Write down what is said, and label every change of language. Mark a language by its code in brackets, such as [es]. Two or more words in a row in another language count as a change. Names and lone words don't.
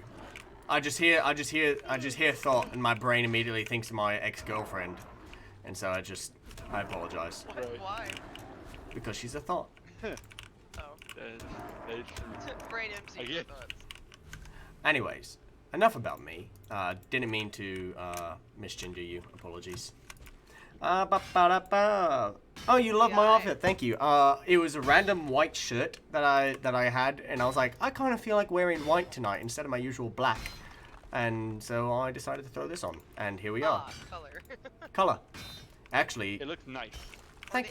[en] I just hear thought, and my brain immediately thinks of my ex-girlfriend, and so I apologize Right. Why? because she's a thought. Oh. That's Brain empty. I get- Anyways, enough about me. Didn't mean to misgender you. Apologies. Ba-ba-da-ba. Oh, you love my Yeah, outfit. Thank you. It was a random white shirt that I had, and I was like, I kind of feel like wearing white tonight instead of my usual black, and so I decided to throw this on, and here we are. Ah, color. Color. Actually, it looks nice. thank